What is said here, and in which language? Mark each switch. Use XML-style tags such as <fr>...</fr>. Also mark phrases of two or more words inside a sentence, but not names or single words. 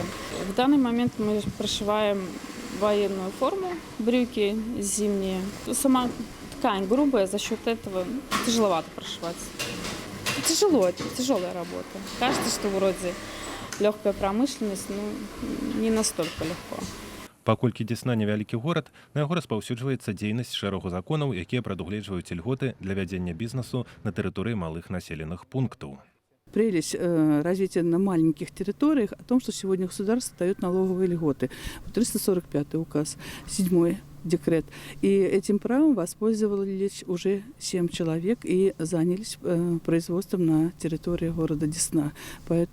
<ru>В данный момент мы прошиваем военную форму, брюки зимние. Сама ткань грубая, за счет этого тяжеловато прошивать. Тяжело, это тяжелая работа. Кажется, что вроде легкая промышленность, не настолько легко.</ru> <be>Паколькі Дзесна невялікі горад, на яго распаўсюджваецца дзейнасць шэрагу законаў, якія прадугледжваюць ільготы для вядзення бізнесу на тэрыторыі малых населеных пунктаў.</be> <ru>Прелесть развития на маленьких территориях о том, что сегодня государство дает налоговые льготы. 345 указ, 7 декрет. И этим правом воспользовались уже 7 человек и занялись производством на территории города Десна.</ru>